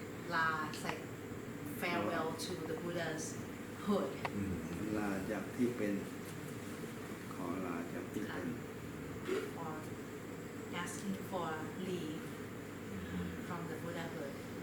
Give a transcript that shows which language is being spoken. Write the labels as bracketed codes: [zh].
[en] La, it's like farewell to the Buddha's hood. [th] ลาจากที่เป็นขอลาจากที่เป็น [en] Or asking for leave from the Buddhahood.